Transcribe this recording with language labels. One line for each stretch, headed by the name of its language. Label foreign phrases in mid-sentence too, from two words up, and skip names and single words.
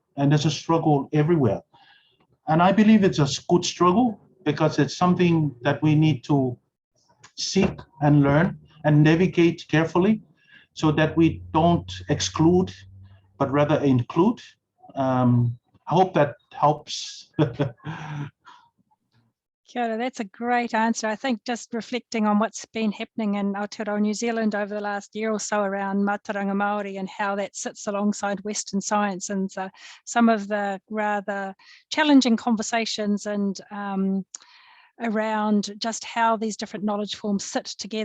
English: And there's a struggle everywhere. And I believe it's a good struggle because it's something that we need to seek and learn and navigate carefully so that we don't exclude, but rather include. I hope that helps.
Māori: Kia ora,
English: that's a great answer. I think just reflecting on what's been happening in Aotearoa New Zealand over the last year or so around
Māori: mātauranga Māori
English: and how that sits alongside Western science and some of the rather challenging conversations and around just how these different knowledge forms sit together.